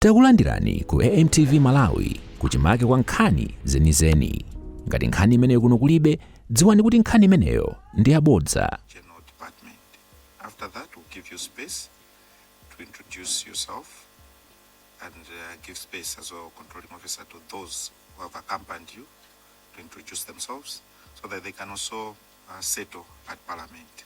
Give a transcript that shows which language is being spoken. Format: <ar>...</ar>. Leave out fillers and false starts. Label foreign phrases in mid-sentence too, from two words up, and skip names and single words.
<ny>Takulandirani ku AMTV Malawi kuchimake kwa nkhani zenizeni. Ngati nkhani imeneyo kuno kulibe, dziwani kuti nkhani imeneyo ndi yabodza.</ny> <en>After that, we'll give you space to introduce yourself and give space as well, controlling officer, to those who have accompanied you to introduce themselves so that they can also settle at Parliament.</en>